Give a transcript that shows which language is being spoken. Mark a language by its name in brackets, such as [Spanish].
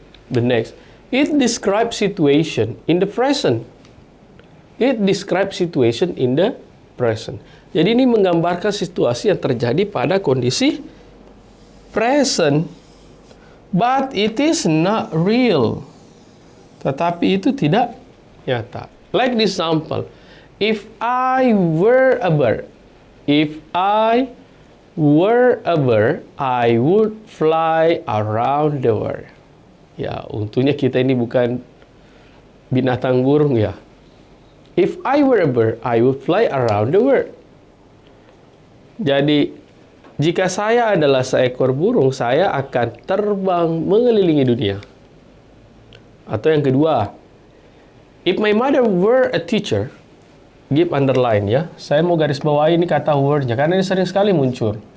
[English] The next, it describes situation in the present. It describes situation in the present. [Indonesian] Jadi ini menggambarkan situasi yang terjadi pada kondisi present. [English] But it is not real. [Indonesian] Tetapi itu tidak nyata. [English] Like this example. If I were a bird. If I were a bird, I would fly around the world. [Indonesian] Ya, untungnya kita ini bukan binatang burung ya. [English] If I were a bird, I would fly around the world. [Indonesian] Jadi, jika saya adalah seekor burung, saya akan terbang mengelilingi dunia. Atau yang kedua, [English] if my mother were a teacher, give underline ya. [Indonesian] Saya mau garis bawahi ini kata were-nya, karena ini sering sekali muncul.